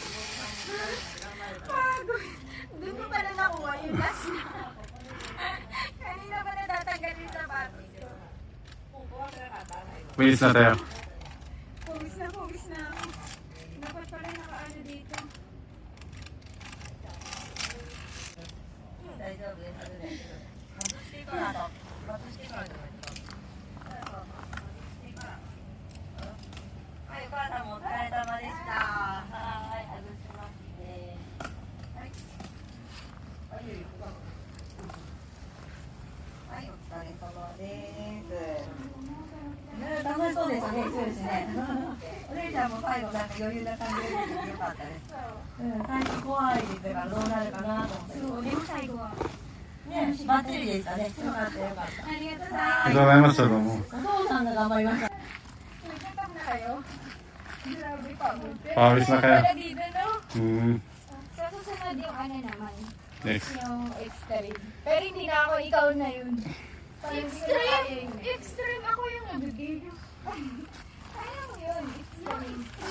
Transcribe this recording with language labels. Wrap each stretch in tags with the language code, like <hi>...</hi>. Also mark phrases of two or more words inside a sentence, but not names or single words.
<tl>Pagod. Doon ko pa na nakuha yung last na. Kanina pa natatanggal yung sapatos ko. Winis na tayo. Pawis na ako. Dapat pala nakaano dito.</tl> <ja>大丈夫ですね。外してからと、外してからでもいいですか。はい、お母さんもお疲れ様でした。はい、外しますね。はい。はい、はい、お疲れ様です。ね、楽しそうでしたね、終始ね。お姉ちゃんも最後なんか余裕な感じで出てよかったです。最初怖いですからどうなるかなと思って。そう、でも最後は。ね、バッチリでしたね。よかったよかった。ありがとうございありがとうございました、どうも。お父さんが頑張りました。</ja> <tl>Nagkatap na kayo? Grabe, pagod. Pawis na kayo. Wala dito, no? Sa susunod yung ano naman, Next. yung extreme. Pero hindi na ako, ikaw na yun. Extreme! Extreme! Ako yung nabigay. Kaya mo yun, extreme.</tl>